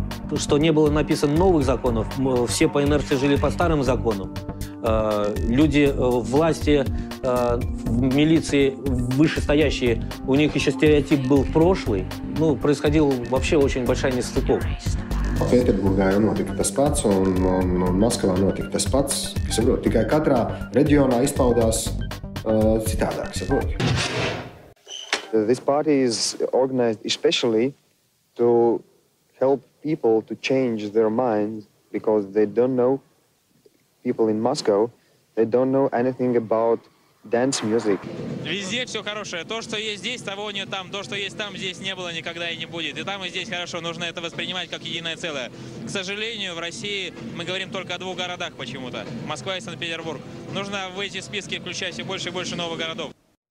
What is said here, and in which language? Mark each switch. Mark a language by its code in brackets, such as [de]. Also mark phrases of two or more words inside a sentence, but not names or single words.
[ru] Что не было написано новых законов, все по инерции жили по старым законам. Люди, власти, в милиции вышестоящие, у них еще стереотип был прошлый. Происходила вообще очень большая нестыковка. [lv] Pēterburgā jau notika tas pats, un Maskavā notika tas pats. Saprot, tikai katrā reģionā izpaudās citādāk, saprot. [en] This party is organized especially to help people to change their minds because they don't know, people in Moscow, they don't know anything about dance music. [ru] Везде все хорошее. То, что есть здесь, того нет там. То, что есть там, здесь не было, никогда и не будет. И там, и здесь хорошо. Нужно это воспринимать как единое целое. К сожалению, в России мы говорим только о двух городах почему-то. Москва и Санкт-Петербург. Нужно в эти списки включать все больше и больше новых городов.